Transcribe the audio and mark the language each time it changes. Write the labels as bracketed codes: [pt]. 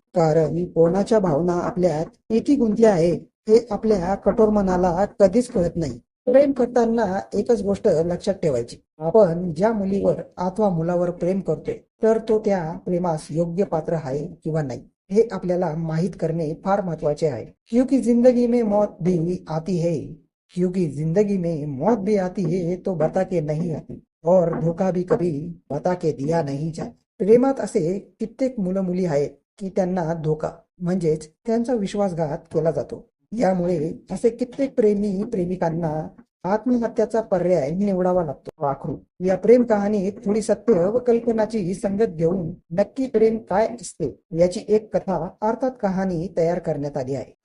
[mr] कारण कोणाच्या भावना आपल्यात किती गुंतल्या आहे हे आपल्या कठोर मनाला कधीच कळत नाही. प्रेम करताना एकच गोष्ट लक्षात ठेवायची, आपण ज्या मुलीवर अथवा मुलावर प्रेम करतोय तर तो त्या प्रेमास योग्य पात्र आहे किंवा नाही हे आपल्याला माहीत करणे फार महत्वाचे आहे. [hi] क्योंकि जिंदगी में मौत भी आती है, क्योंकि जिंदगी में मौत भी आती है तो बता के नहीं आती, और धोखा भी कभी बता के दिया नहीं जाता. [mr] प्रेमात असे कित्येक मुलं मुली आहेत की त्यांना धोका म्हणजेच त्यांचा विश्वासघात केला जातो. यामुळे असे कित्येक प्रेमी प्रेमिकांना आत्महत्याचा पर्याय निवडावा लागतो. वाखरू या प्रेम कहाणीत थोडी सत्य व कल्पनाची संगत घेऊन नक्की प्रेम काय असते याची एक कथा अर्थात कहाणी तयार करण्यात आली आहे.